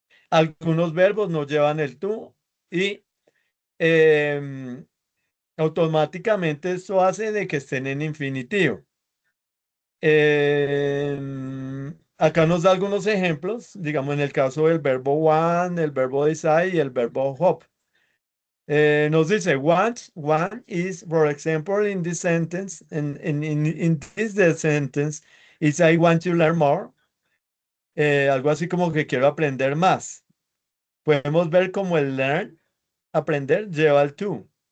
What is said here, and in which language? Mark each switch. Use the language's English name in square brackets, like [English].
[Spanish] Algunos verbos no llevan el to y em, automáticamente esto hace de que estén en infinitivo. Acá nos da algunos ejemplos, digamos en el caso del verbo want, el verbo desire y el verbo hope. Nos dice [English] want is, for example, in this sentence, in this the sentence, is I want to learn more. [Spanish] Algo así como que quiero aprender más. Podemos ver como el learn, aprender, lleva el to.